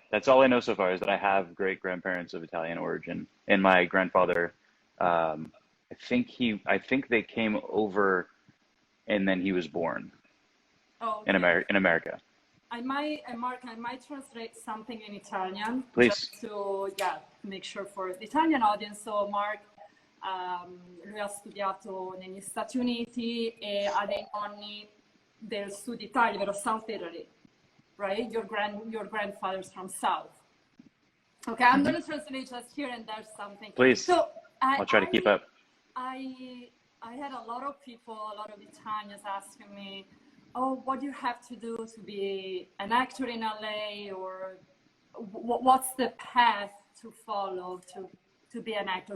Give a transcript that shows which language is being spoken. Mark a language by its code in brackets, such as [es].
[en] that's all I know so far is that I have great grandparents of Italian origin, and my grandfather, I think they came over and then he was born okay. In America. Mark, I might translate something in Italian Please. just to, yeah, make sure for the Italian audience. [it] So Mark, lui ha studiato negli Stati Uniti e ha dei nonni del Sud Italia, vero [en] South Italy, right? Your grandfather's from South. Okay, I'm hmm going to translate just here and there something. Please. So I, I'll try to keep I, up. I, I had a lot of people, a lot of Italians asking me, "Oh, what do you have to do to be an actor in LA, or what's the path to follow to be an actor?"